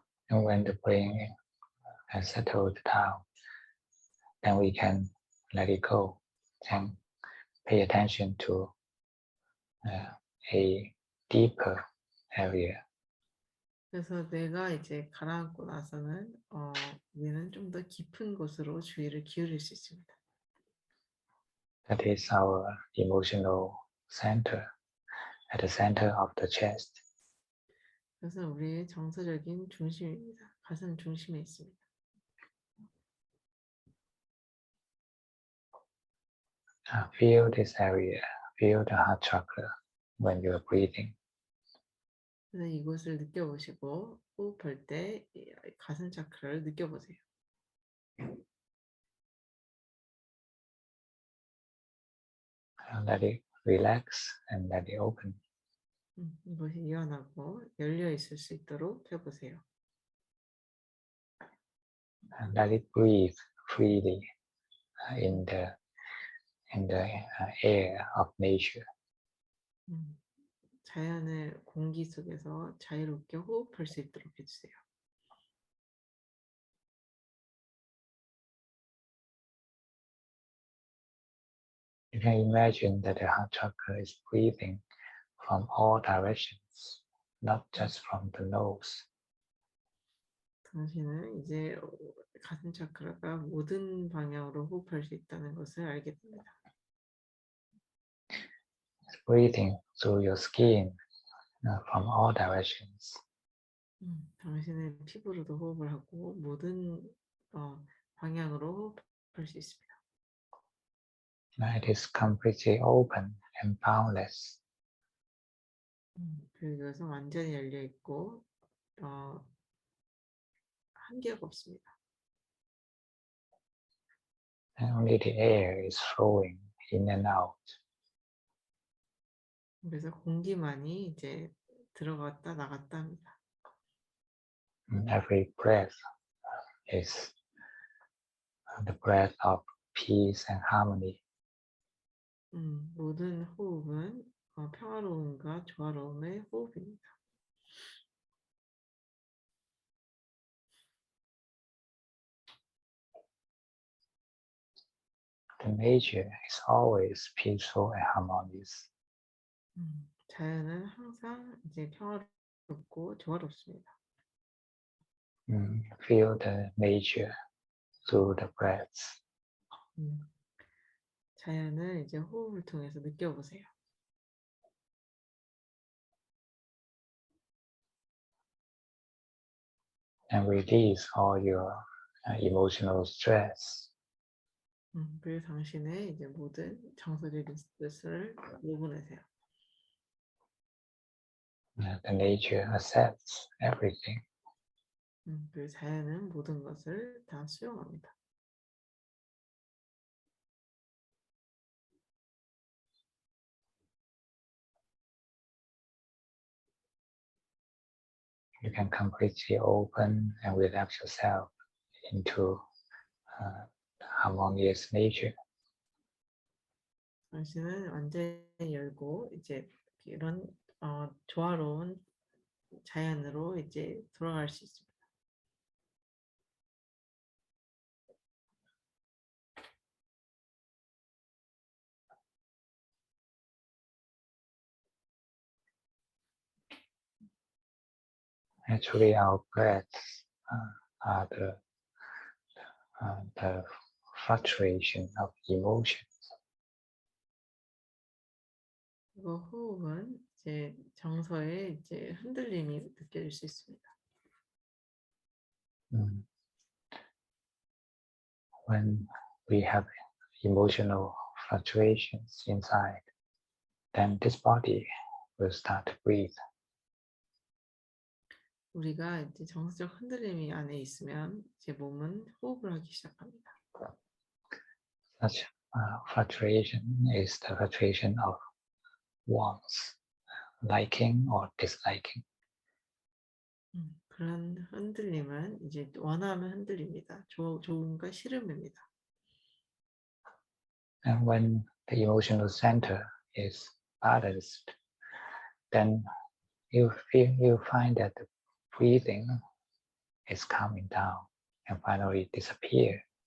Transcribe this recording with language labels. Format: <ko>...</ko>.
<en>And when the brain has settled down, then we can let it go and pay attention to a deeper area.</en> <ko>그래서 뇌가 이제 가라앉고 나서는 우리는 좀 더 깊은 곳으로 주의를 기울일 수 있습니다.</ko> <en>That is our emotional center, at the center of the chest.</en> <ko>그래서 우리의 정서적인 중심입니다. 가슴 중심에 있습니다.</ko> <en>Feel this area, feel the heart chakra when you are breathing.</en> <ko>그래서 이곳을 느껴보시고 호흡할 때 가슴 차크라를 느껴보세요.</ko> <en>Let it relax and let it open.</en> <ko>이것이 일어나고 열려 있을 수 있도록 해보세요.</ko> <en>And let it breathe freely in the air of nature.</en> <ko>자연의 공기 속에서 자유롭게 호흡할 수 있도록 해주세요.</ko> <en>You can imagine that the heart chakra is breathing from all directions, not just from the nose.</en> <ko>당신은 이제 가슴 차크라가 모든 방향으로 호흡할 수 있다는 것을 알게 됩니다.</ko> <en>It's breathing through your skin from all directions.</en> <ko>당신은 피부로도 호흡을 하고 모든 방향으로 호흡할 수 있습니다.</ko> <en>It is completely open and boundless.</en> <ko>그리고 이것은 완전히 열려 있고 한계가 없습니다.</ko> <en>And only the air is flowing in and out.</en> <ko>그래서 공기만이 이제 들어갔다 나갔다 합니다.</ko> <en>And every breath is the breath of peace and harmony.</en> <ko>모든 호흡은 평화로움과 조화로움의 호흡입니다.</ko> <en>The nature is always peaceful and harmonious.</en> <ko>자연은 항상 이제 평화롭고 조화롭습니다.</ko> <en>Feel the nature through the breaths.</en> <ko>자연을 이제 호흡을 통해서 느껴보세요.</ko> <en>And release all your emotional stress.</en> <ko>그리고 당신의 이제 모든 정서적인 스트레스를 내보내세요.</ko> <en>The nature accepts everything.</en> <ko>그리고 자연은 모든 것을 다 수용합니다.</ko> <en>You can completely open and relax yourself into harmonious nature.</en> <ko>당신은 완전히 열고 이제 이런 조화로운 자연으로 이제 돌아갈 수 있습니다.</ko> <en>Actually, our breaths are the fluctuation of emotions.</en> <ko>그리고 호흡은 이제 정서의 이제 흔들림이 느껴질 수 있습니다.</ko> <en>When we have emotional fluctuations inside, then this body will start to breathe.</en> <ko>우리가 이제 정서적 흔들림이 안에 있으면 제 몸은 호흡을 하기 시작합니다.</ko> <en>Such fluctuation is the fluctuation of wants, liking or disliking.</en> <ko>그런 흔들림은 이제 원하면 흔들립니다. 좋음과 싫음입니다.</ko> <en>And when the emotional center is balanced, then you find that the breathing is calming down and finally disappear.</en>